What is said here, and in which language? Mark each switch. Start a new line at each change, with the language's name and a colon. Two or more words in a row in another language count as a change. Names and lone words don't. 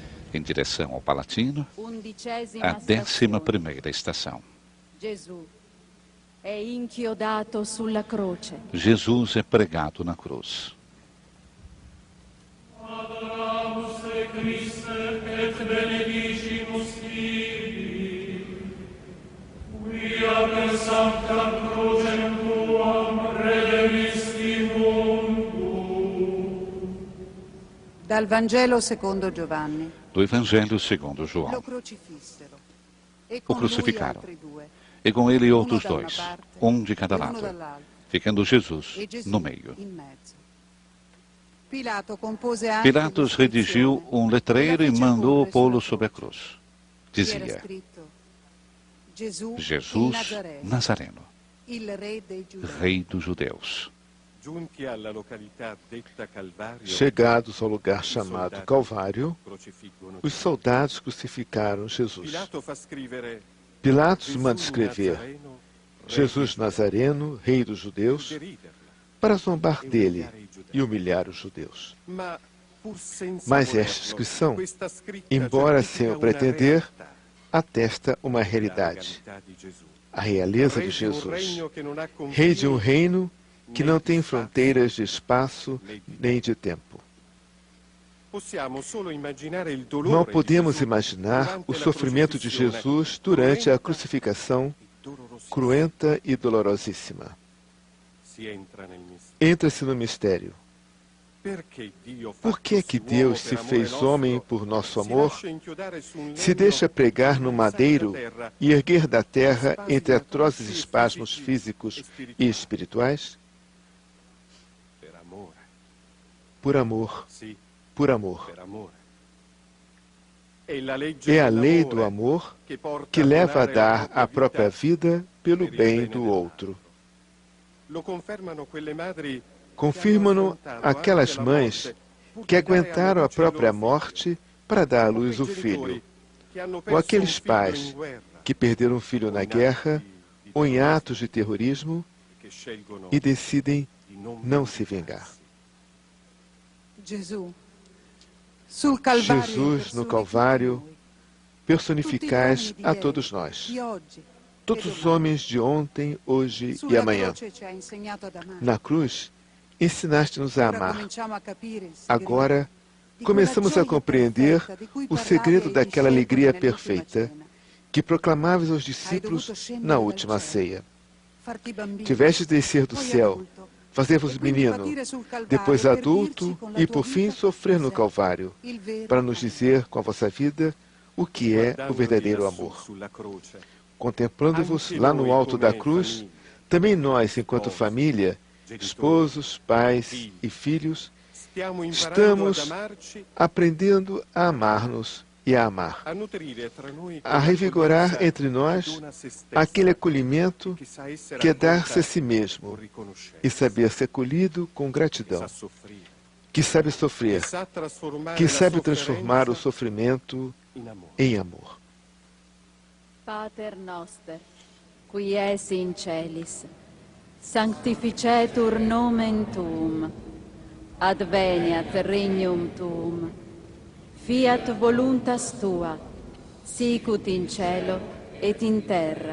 Portuguese: em direção ao Palatino, 11ª a 11ª estação.
Italian: Gesù è inchiodato sulla croce.
Portuguese: Jesus é pregado na cruz.
Latin: Adoramus te Christe et benedicimus tibi, quia per sanctam crucem tuam redemisti mundo.
Italian: Dal Vangelo secondo Giovanni.
Portuguese: Do Evangelho segundo
Italian: Lo
Portuguese: João.
Italian: crocifissero. E
Portuguese: O
Italian: con lui
Portuguese: crucificaram.
Italian: altri due.
Portuguese: E com ele outros
Italian: Uno da una
Portuguese: dois,
Italian: parte
Portuguese: um de cada
Italian: e uno
Portuguese: lado,
Italian: dall'altro.
Portuguese: ficando Jesus
Italian: E Gesù
Portuguese: no meio.
Italian: in mezzo. Pilato compose anche
Portuguese: Pilatos redigiu um letreiro e mandou pô-lo sobre a cruz. Dizia:
Italian: Gesù
Portuguese: Jesus Nazareno,
Italian: il re dei giudei.
Portuguese: Rei dos Judeus.
Italian: Giunti alla località detta Calvario,
Portuguese: Chegados ao lugar chamado Calvário,
Italian: crocifiggono
Portuguese: os soldados crucificaram Jesus.
Italian: Pilato fa scrivere
Portuguese: Pilatos manda escrever
Italian: Nazareno,
Portuguese: Jesus Nazareno, Rei dos Judeus,
Italian: deriderlo,
Portuguese: para zombar dele e humilhar os judeus.
Italian: ma pur senza
Portuguese: Mas
Italian: volerlo,
Portuguese: esta inscrição,
Italian: questa scritta
Portuguese: embora
Italian: certifica
Portuguese: sem o
Italian: una
Portuguese: pretender,
Italian: realtà,
Portuguese: atesta uma
Italian: la
Portuguese: realidade,
Italian: regalità di Gesù.
Portuguese: a realeza
Italian: Re
Portuguese: de
Italian: di un
Portuguese: Jesus,
Italian: regno che non ha
Portuguese: Rei de um
Italian: confini,
Portuguese: reino que não tem fronteiras de espaço nem de tempo.
Italian: possiamo solo immaginare il dolore
Portuguese: Não
Italian: di
Portuguese: podemos
Italian: Gesù
Portuguese: imaginar
Italian: durante
Portuguese: o
Italian: la
Portuguese: sofrimento de
Italian: crocifissione,
Portuguese: Jesus durante a
Italian: cruenta
Portuguese: crucificação
Italian: e dolorosissima.
Portuguese: cruenta e dolorosíssima.
Italian: Si entra nel mistero.
Portuguese: Entra-se no mistério.
Italian: Perché Dio
Portuguese: Por que que
Italian: fattosi uomo
Portuguese: Deus
Italian: per
Portuguese: se
Italian: amore
Portuguese: fez
Italian: nostro,
Portuguese: homem por nosso
Italian: si
Portuguese: amor,
Italian: lascia inchiodare su un
Portuguese: se
Italian: legno
Portuguese: deixa pregar no
Italian: e
Portuguese: madeiro da terra, e erguer da terra entre atrozes espasmos físicos e espirituais?
Italian: per amore,
Portuguese: Por amor,
Italian: sì,
Portuguese: por amor.
Italian: per amore. È la legge
Portuguese: É a lei
Italian: dell'amore
Portuguese: do amor
Italian: che porta
Portuguese: que leva a
Italian: donare
Portuguese: dar
Italian: la
Portuguese: a própria
Italian: vita
Portuguese: vida pelo
Italian: per il
Portuguese: bem
Italian: bene
Portuguese: do
Italian: dell'altro.
Portuguese: outro.
Italian: Lo confermano quelle madri
Portuguese: Confirmam-no aquelas mães que aguentaram a própria morte para dar à luz o filho, ou aqueles pais que perderam um filho na guerra ou em atos de terrorismo e decidem não se vingar.
Italian: Gesù, sul Calvario
Portuguese: Jesus no Calvário, personificais a todos nós,
Italian: di oggi,
Portuguese: todos os homens de ontem, hoje e
Italian: sulla
Portuguese: amanhã.
Italian: croce ci ha insegnato ad amare.
Portuguese: Na cruz, ensinaste-nos a
Italian: Ora
Portuguese: amar.
Italian: cominciamo a capire il segreto
Portuguese: Agora,
Italian: di
Portuguese: começamos
Italian: quella
Portuguese: a
Italian: gioia
Portuguese: compreender
Italian: perfetta di cui
Portuguese: o
Italian: parlavi
Portuguese: segredo
Italian: ai
Portuguese: daquela
Italian: discepoli
Portuguese: alegria
Italian: nell'ultima
Portuguese: perfeita
Italian: cena.
Portuguese: que proclamáveis aos discípulos na última ceia.
Italian: Farti bambini,
Portuguese: Tiveste descer do
Italian: poi
Portuguese: céu,
Italian: adulto,
Portuguese: fazer-vos
Italian: e quindi
Portuguese: menino,
Italian: patire sul Calvario
Portuguese: depois
Italian: per
Portuguese: adulto
Italian: dirci con la
Portuguese: e
Italian: tua
Portuguese: por fim
Italian: vita
Portuguese: sofrer no
Italian: cos'è
Portuguese: Calvário,
Italian: il vero
Portuguese: para nos dizer com a vossa vida o que é o verdadeiro amor.
Italian: sulla croce.
Portuguese: Contemplando-vos lá no alto da cruz, também nós, enquanto família, esposos, pais e filhos,
Italian: Stiamo imparando
Portuguese: estamos
Italian: ad amarci,
Portuguese: aprendendo a amar-nos e a amar,
Italian: a nutrire tra noi
Portuguese: a revigorar
Italian: quell'accoglienza
Portuguese: entre nós
Italian: che dona a se stessa,
Portuguese: aquele acolhimento
Italian: che sa essere
Portuguese: que é dar-se a
Italian: accolta
Portuguese: si mesmo
Italian: con riconoscenza,
Portuguese: e saber ser acolhido com
Italian: che
Portuguese: gratidão,
Italian: sa soffrire,
Portuguese: que sabe
Italian: che
Portuguese: sofrer,
Italian: sa trasformare
Portuguese: que
Italian: la
Portuguese: sabe transformar o
Italian: sofferenza
Portuguese: sofrimento
Italian: in amore.
Portuguese: em amor.
Latin: Pater noster, qui es in celis, sanctificetur nomen tuum, adveniat regnum tuum, fiat voluntas tua, sicut in cielo et in terra.